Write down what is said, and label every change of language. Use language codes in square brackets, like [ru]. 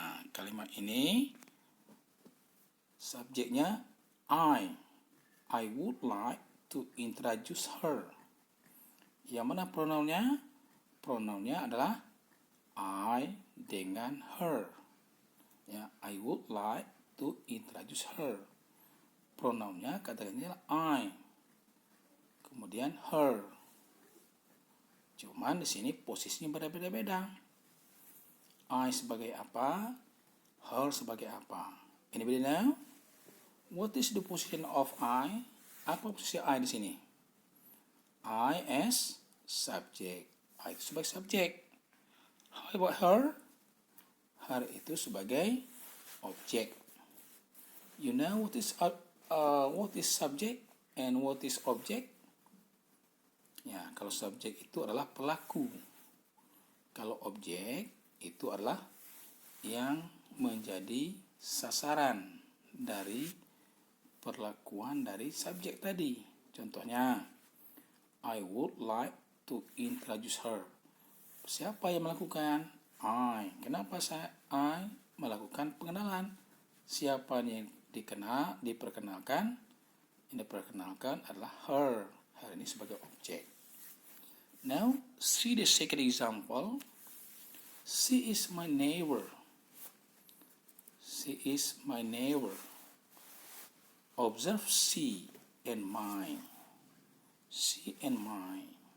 [id] Kalimat ini subjeknya [en] I would like to introduce her. [id] Yang mana pronounnya? Pronounnya adalah I dengan her. [en] Ya, I would like to introduce her. [id] Pronounnya katakannya I. Kemudian her. Cuman di sini posisinya berbeda-beda. I sebagai apa? Her sebagai apa? Anybody know? [en] What is the position of I? [id] Apa posisi I di sini? [en] I as subject. [id] I itu sebagai subjek. [en] How about her? [id] Her itu sebagai objek. [en] You know what is subject and what is object? [id] Ya, kalau subjek itu adalah pelaku. Kalau objek itu adalah yang menjadi sasaran dari perlakuan dari subjek tadi. [en] Contohnya, I would like to introduce her. [id] Siapa yang melakukan? I. Kenapa I melakukan pengenalan? Siapa yang diperkenalkan? Yang diperkenalkan adalah her. Her ini sebagai objek. [en] Now, see the second example. She is my neighbor. She is my neighbor. Observe she and mine. She and mine.